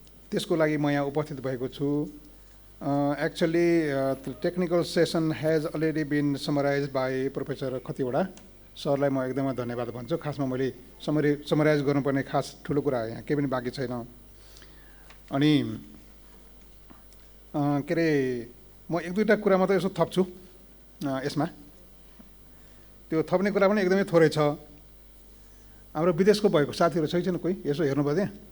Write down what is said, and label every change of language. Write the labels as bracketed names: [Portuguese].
[Nepali] त्यसको लागि म यहाँ उपस्थित भएको छु। [English] Actually, the technical session has already been summarized by Professor Khatiwada. [Nepali] सरलाई म एकदमै धन्यवाद भन्छु। खासमा मैले समराइज गर्नुपर्ने खास ठुलो कुरा यहाँ केही पनि बाँकी छैन। अनि के अरे म एक दुईवटा कुरा मात्रै यसो थप्छु यसमा। त्यो थप्ने कुरा पनि एकदमै थोरै छ। हाम्रो विदेशको भएको साथीहरू छैन कोही? यसो हेर्नुभयो त्यहाँ?